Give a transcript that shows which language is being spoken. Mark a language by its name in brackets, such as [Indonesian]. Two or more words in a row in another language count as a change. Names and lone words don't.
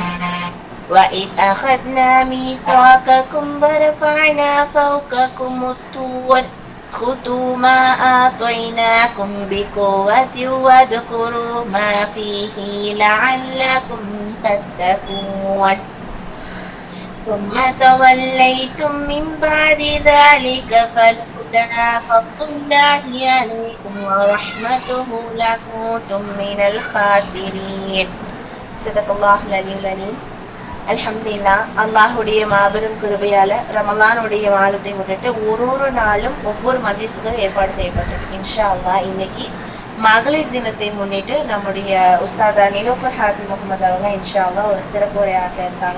[Arabic] وإذ أخذنا ميثاقكم ورفعنا فوقكم الطور خذوا ما آتيناكم بقوة واذكروا ما فيه لعلكم تتقون. ثم توليتم من بعد ذلك فلولا فضل الله عليكم ورحمته لكنتم من الخاسرين. صدق الله العلي العليم. [Tamil] அல்ஹம்துலில்லா, அல்லாஹுடைய மாபெரும் கிருபையால ரமலானுடைய மாதத்தை முன்னிட்டு ஒரு நாளும் ஒவ்வொரு மஜ்லிஸ்களும் ஏற்பாடு செய்யப்பட்டது. [Arabic] إن شاء الله [Tamil] இன்னைக்கு மகளிர் தினத்தை முன்னிட்டு நம்முடைய உஸ்தாதா நிலோஃபர் ஹாஜி முகமது அவங்க [Arabic] إن شاء الله [Tamil] ஒரு சிறப்பு உரையாற்ற இருக்காங்க.